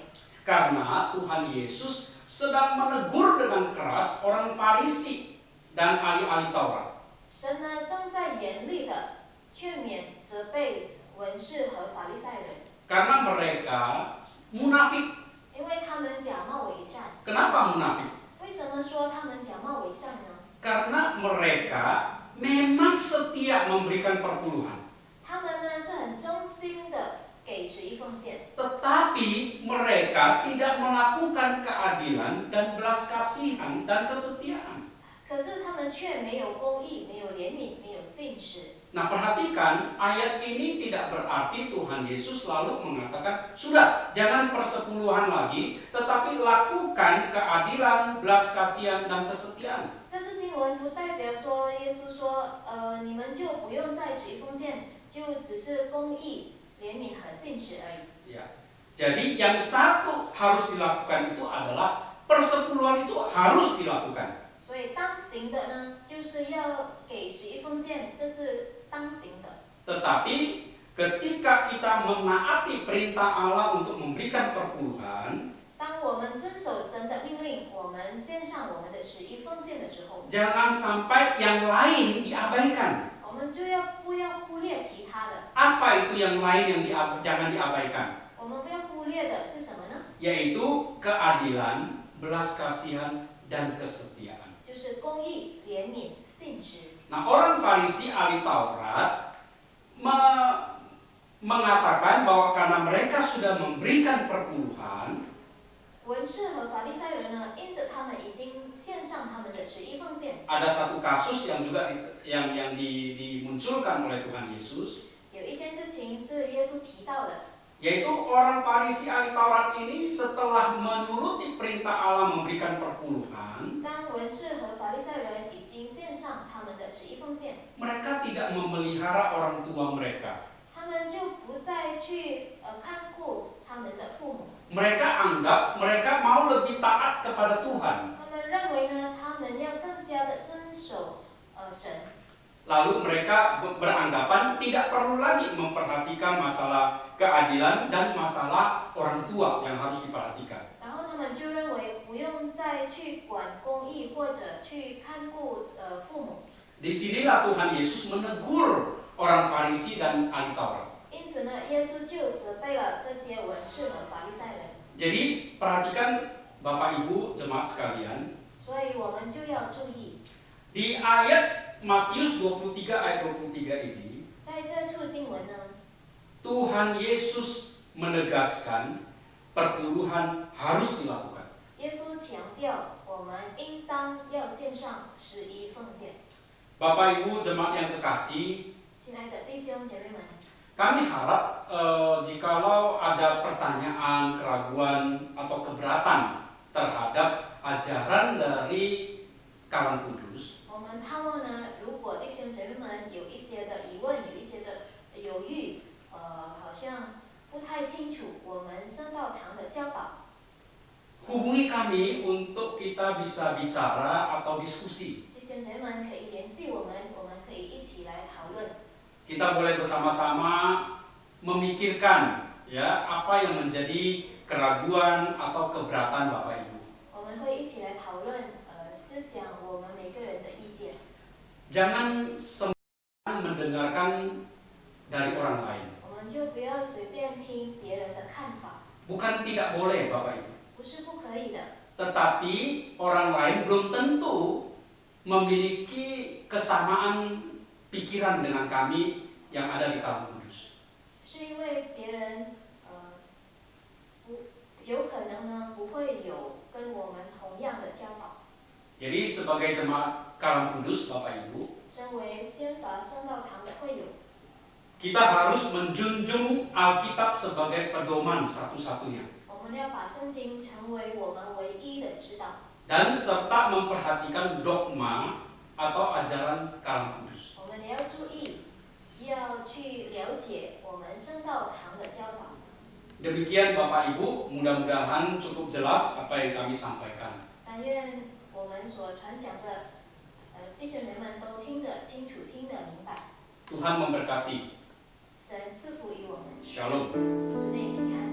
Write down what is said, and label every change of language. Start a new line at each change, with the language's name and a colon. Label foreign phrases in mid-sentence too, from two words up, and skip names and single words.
Indonesian: Karena Tuhan Yesus sedang menegur dengan keras orang Farisi dan ahli-ahli Taurat.
Chinese: 神呢正在严厉的劝勉、责备文士和法利赛人，
Indonesian: Karena mereka munafik.
Chinese: 因为他们假冒伪善。
Indonesian: Kenapa munafik?
Chinese: 为什么说他们假冒伪善呢？
Indonesian: Karena mereka memang setia memberikan perpuluhan.
Chinese: 他们呢是很忠心的给11奉献，
Indonesian: Tetapi mereka tidak melakukan keadilan dan belas kasihan dan kesetiaan.
Chinese: 可是他们却没有公义、没有怜悯、没有信实。
Indonesian: Nah, perhatikan ayat ini tidak berarti Tuhan Yesus lalu mengatakan, sudah jangan persepuluhan lagi, tetapi lakukan keadilan, belas kasihan dan kesetiaan.
Chinese: 这处经文不代表说耶稣说，你们就不用再11奉献，就只是公义、怜悯和信实而已。
Indonesian: Ya. Jadi yang satu harus dilakukan itu adalah persepuluhan itu harus dilakukan.
Chinese: 所以当行的呢，就是要给11奉献，这是当行的。
Indonesian: Tetapi ketika kita menaati perintah Allah untuk memberikan perpuluhan,
Chinese: 当我们遵守神的命令，我们献上我们的11奉献的时候，
Indonesian: jangan sampai yang lain diabaikan.
Chinese: 我们就不要忽略其他的。
Indonesian: Apa itu yang lain yang jangan diabaikan?
Chinese: 我们不要忽略的是什么呢？
Indonesian: Yaitu keadilan, belas kasihan, dan kesetiaan.
Chinese: 就是公义、怜悯、信实。
Indonesian: Nah, orang Farisi ahli Taurat mengatakan bahwa karena mereka sudah memberikan perpuluhan,
Chinese: 文士和法利赛人呢，因着他们已经献上他们的11奉献，
Indonesian: ada satu kasus yang juga dimunculkan oleh Tuhan Yesus,
Chinese: 有一件事情是耶稣提到的，
Indonesian: yaitu orang Farisi ahli Taurat ini setelah menuruti perintah Allah memberikan perpuluhan,
Chinese: 当文士和法利赛人已经献上他们的11奉献，
Indonesian: mereka tidak memelihara orang tua mereka.
Chinese: 他们就不再去看顾他们的父母，
Indonesian: Mereka anggap mereka mau lebih taat kepada Tuhan.
Chinese: 他们认为呢，他们要更加的遵守神。
Indonesian: Lalu mereka beranggapan tidak perlu lagi memperhatikan masalah keadilan dan masalah orang tua yang harus diperhatikan.
Chinese: 然后他们就认为不用再去管公义或者去看顾父母。
Indonesian: Disinilah Tuhan Yesus menegur orang Farisi dan ahli Taurat.
Chinese: 因此呢，耶稣就责备了这些文士和法利赛人。
Indonesian: Jadi perhatikan Bapak Ibu jemaat sekalian,
Chinese: 所以我们就要注意，
Indonesian: di ayat Matius 23 ayat 23 ini
Chinese: 在这处经文呢，
Indonesian: Tuhan Yesus menegaskan perpuluhan harus dilakukan.
Chinese: 耶稣强调我们应当要献上11奉献。
Indonesian: Bapak Ibu jemaat yang kekasih,
Chinese: 亲爱的弟兄姐妹们，
Indonesian: kami harap jikalau ada pertanyaan, keraguan atau keberatan terhadap ajaran dari Kalam Kudus,
Chinese: 我们盼望呢，如果弟兄姐妹们有一些的疑问，有一些的犹豫，好像不太清楚我们圣道堂的教导，
Indonesian: hubungi kami untuk kita bisa bicara atau diskusi.
Chinese: 弟兄姐妹们可以联系我们可以一起来讨论。
Indonesian: Kita boleh bersama-sama memikirkan ya apa yang menjadi keraguan atau keberatan Bapak Ibu.
Chinese: 我们会一起来讨论，思想我们每个人的意见。
Indonesian: Jangan sembarangan mendengarkan dari orang lain.
Chinese: 我们就不要随便听别人的看法，
Indonesian: Bukan tidak boleh Bapak Ibu,
Chinese: 不是不可以的。
Indonesian: tetapi orang lain belum tentu memiliki kesamaan pikiran dengan kami yang ada di Kalam Kudus.
Chinese: 是因为别人，有可能呢不会有跟我们同样的教导。
Indonesian: Jadi sebagai jemaat Kalam Kudus Bapak Ibu,
Chinese: 身为先达圣道堂的会友，
Indonesian: kita harus menjunjung Alkitab sebagai pedoman satu-satunya
Chinese: 我们要把圣经成为我们唯一的指导，
Indonesian: dan serta memperhatikan dogma atau ajaran Kalam Kudus.
Chinese: 我们也要注意，要去了解我们圣道堂的教导。
Indonesian: Demikian Bapak Ibu, mudah-mudahan cukup jelas apa yang kami sampaikan.
Chinese: 但愿我们所传讲的，弟兄们都听得清楚，听得明白。
Indonesian: Tuhan memberkati.
Chinese: 神赐福于我们，
Indonesian: Shalom.
Chinese: 主内平